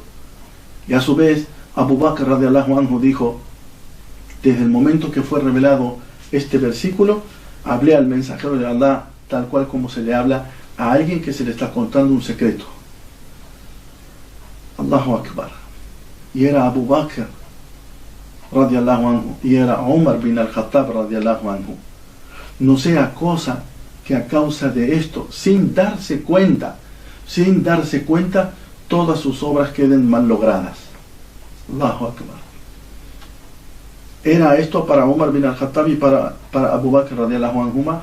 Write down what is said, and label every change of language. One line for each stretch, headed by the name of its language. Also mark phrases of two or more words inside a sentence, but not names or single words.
Spanish: Y a su vez Abu Bakr
Arabic: رضي الله عنه
Spanish: dijo: desde el momento que fue revelado este versículo, hablé al mensajero de Allah tal cual como se le habla a alguien que se le está contando un secreto.
Arabic: الله أكبر.
Spanish: Y era Abu Bakr
Arabic: رضي الله عنه,
Spanish: y era Omar bin al-Khattab
Arabic: رضي الله عنه.
Spanish: No sea cosa que a causa de esto, sin darse cuenta, todas sus obras queden mal logradas.
Arabic: الله أكبر.
Spanish: ¿Era esto para Omar bin al-Khattab y para Abu Bakr
Arabic: رضي الله عنهما?